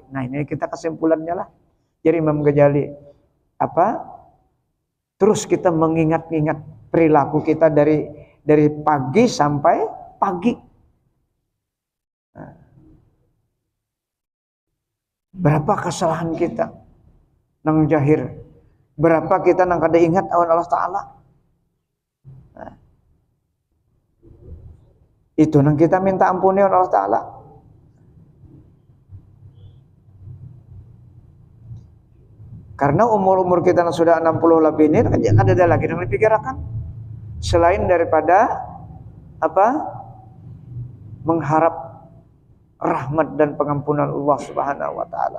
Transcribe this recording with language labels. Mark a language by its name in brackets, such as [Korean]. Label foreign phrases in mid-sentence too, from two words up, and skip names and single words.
[Banjar] Nah, ini kita kesimpulannya lah. Jadi Imam Ghazali terus kita mengingat-ingat perilaku kita dari pagi sampai pagi. Berapa kesalahan kita nang jahir, berapa kita nang kada ingat awan Allah Ta'ala. Nah, itu nang kita minta ampuni awan Allah Ta'ala. Karena umur kita yang sudah 60 lebih ini kada ada lagi yang dipikirkan selain daripada mengharap rahmat dan pengampunan Allah [Arabic] سبحانه وتعالى.